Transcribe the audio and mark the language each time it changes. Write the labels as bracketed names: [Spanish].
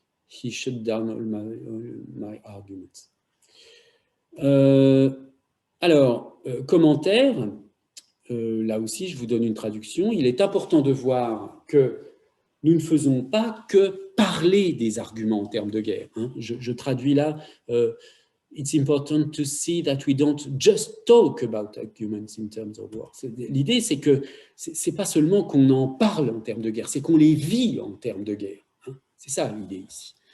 [English] He shut down all my arguments. [French] Alors, commentaire, là aussi, je vous donne une traduction. Il est important de voir que nous ne faisons pas que parler des arguments en termes de guerre. Hein. Je traduis là, [English] it's important to see that we don't just talk about arguments in terms of war. [French] L'idée, c'est que c'est pas seulement qu'on en parle en termes de guerre, c'est qu'on les vit en termes de guerre. Hein. C'est ça l'idée ici.